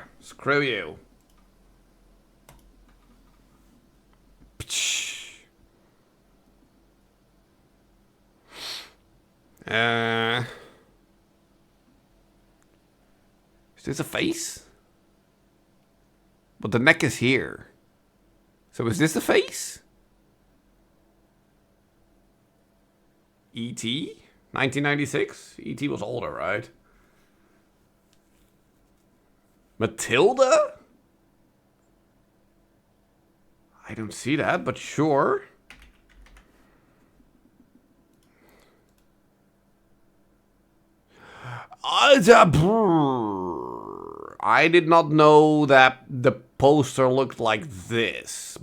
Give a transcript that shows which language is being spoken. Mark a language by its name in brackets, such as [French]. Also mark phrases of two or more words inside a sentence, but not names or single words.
[English] Screw you. Is this a face? But the neck is here. So is this the face? E.T.? 1996? E.T. was older, right? Matilda? I don't see that, but sure. I did not know that the poster looked like this.